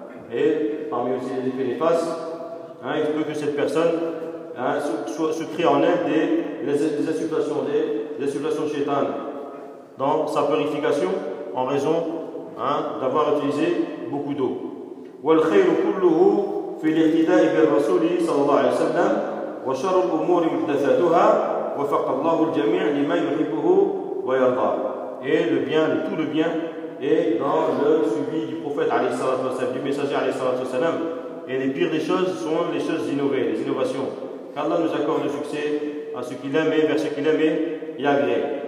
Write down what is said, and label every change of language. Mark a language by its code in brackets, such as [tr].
[fr] Et parmi aussi les effets néfastes, hein, il peut que cette personne hein, se crée en elle des insufflations chétanes dans sa purification en raison hein, d'avoir utilisé beaucoup d'eau. [ar] والخير كله في الاقتداء بالرسول صلى الله عليه وسلم وشر الأمور محدثاتها وفق الله الجميع لما يحبه ويرضى. [fr] Et le bien, tout le bien est dans le suivi du prophète alayhi salatu wasalam, du messager alayhi salatu wasalam. Et les pires des choses sont les choses innovées, les innovations. Qu'Allah nous accorde le succès à ce qu'il aime et vers ce qu'il aime et agrée.